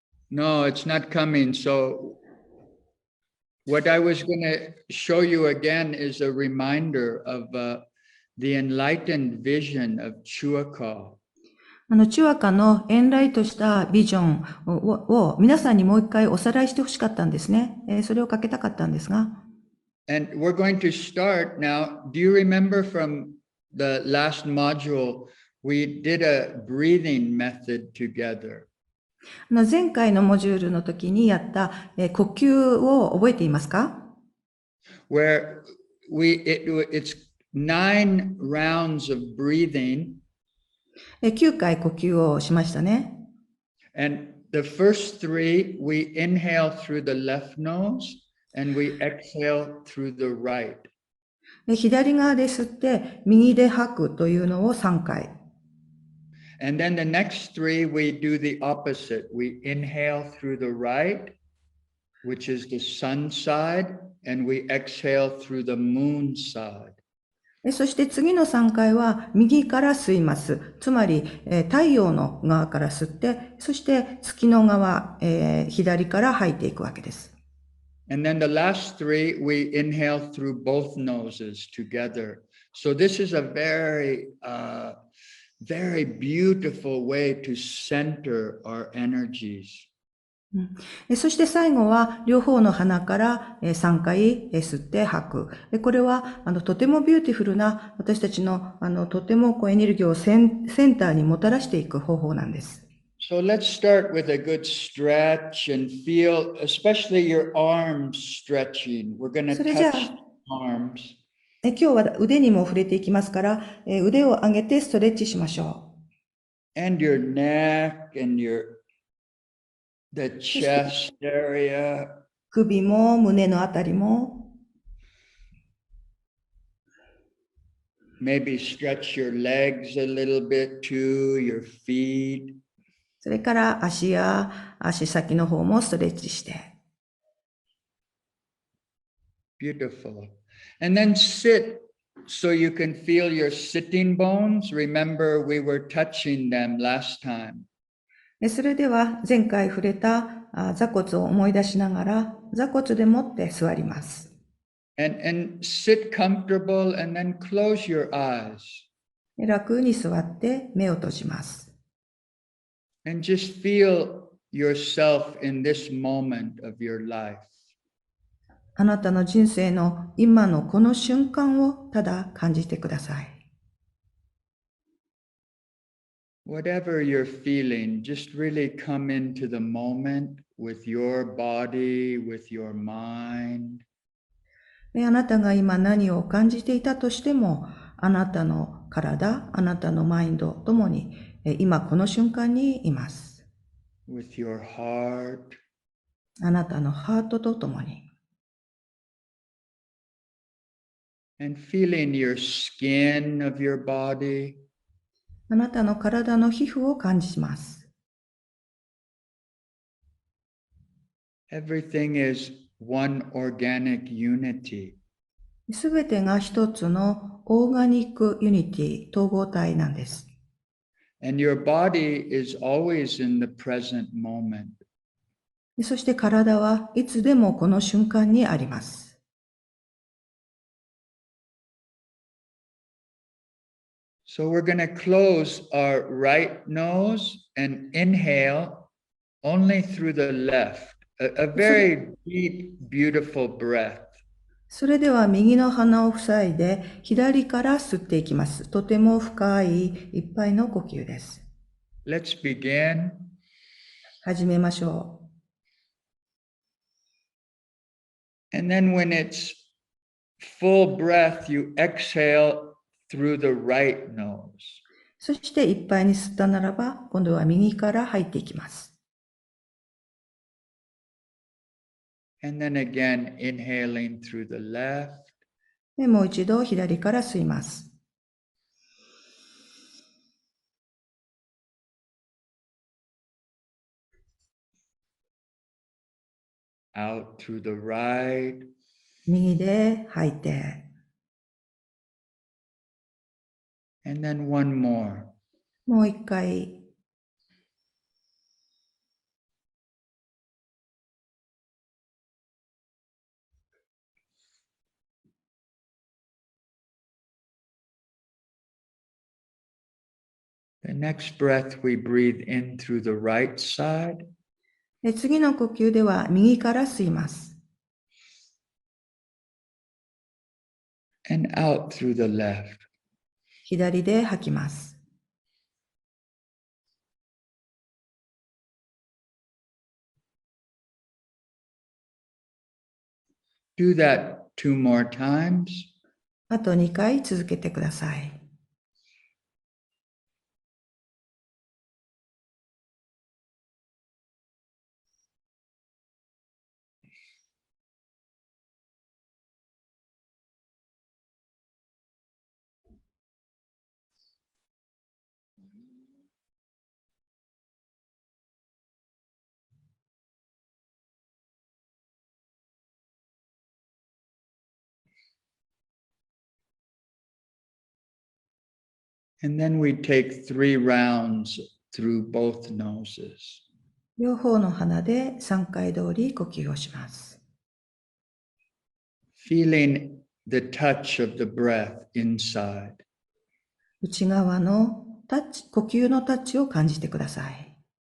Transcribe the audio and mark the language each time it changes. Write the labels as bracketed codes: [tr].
[en] No, it's not coming. So what I was going to show you again is a reminder of the enlightened vision of Chua. [ja] チュアカのエンライトしたビジョンを皆さんにもう一回おさらいしてほしかったんですね。それをかけたかったんですが。 [en] And we're going to start now. Do you remember from the last module, we did a breathing method together? [ja] 前回のモジュールの時にやった、呼吸を覚えていますか？ [en] Where it's 9 rounds of breathing. [ja] 9回呼吸をしましたね。 [en] And the first 3, we inhale through the left nose and we exhale through the right. [ja] 左側で吸って右で吐くというのを3回。 [en] And then the next 3, we do the opposite. We inhale through the right, which is the sun side, and we exhale through the moon side. [ja] そして次の3回は右から吸います。つまり、太陽の側から吸って、そして月の側、左から吐いていくわけです。 [en] And then the last 3, we inhale through both noses together. So this is a very beautiful way to center our energies. [ja] そして最後は両方の鼻から3回吸って吐く。これはとてもビューティフルな私たちのとてもエネルギーをセンターにもたらしていく方法なんです。 [en] So let's start with a good stretch and feel, especially your arms stretching. We're going to touch arms. [ja] 今日は腕にも触れていきますから、腕を上げてストレッチしましょう。 [en] And your neck and the chest area. [ja] 首も胸のあたりも。 [en] Maybe stretch your legs a little bit too, your feet. [ja] それから足や足先の方もストレッチして。 [en] Beautiful. And then sit so you can feel your sitting bones. Remember, we were touching them last time. [ja] それでは前回触れた座骨を思い出しながら座骨でもって座ります。 [en] And sit comfortable and then close your eyes. [ja] 楽に座って目を閉じます。 [en] And just feel yourself in this moment of your life. [ja] あなたの人生の今のこの瞬間をただ感じてください。 [en] Whatever you're feeling, just really come into the moment with your body, with your mind. [ja] あなたが今何を感じていたとしても、あなたの体、あなたのマインドともに、今この瞬間にいます。 [en] With your heart. [ja] あなたのハートとともに。 [en] And feeling your skin of your body. [ja] あなたの体の皮膚を感じます。 [en] Everything is one organic unity. [ja] すべてが一つのオーガニックユニティ、統合体なんです。 [en] And your body is always in the present moment. [ja] そして体はいつでもこの瞬間にあります。 [en] So we're going to close our right nose and inhale only through the left. A very deep, beautiful breath. [ja] それでは右の鼻を塞いで左から吸っていきます。とても深いいっぱいの呼吸です。 [en] Let's begin. [ja] 始めましょう。 [en] And then when it's full breath, you exhale through the right nose. [ja] そしていっぱいに吸ったならば、今度は右から入っていきます。 [en] And then again, inhaling through the left. [ja] でもう一度左から吸います。 [en] Out through the right. [ja] 右で吐いて。 [en] And then one more. [ja] もう一回。 [en] The next breath, we breathe in through the right side. [ja] 次の呼吸では右から吸います。 [en] And out through the left. [ja] 左で吐きます。 [en] Do that 2 more times. [ja] あと2回続けてください。 [en] And then we take 3 rounds through both noses. [ja] 両方の鼻で3回通り呼吸をします。 [en] Feeling the touch of the breath inside. [ja] 内側の呼吸のタッチを感じてください。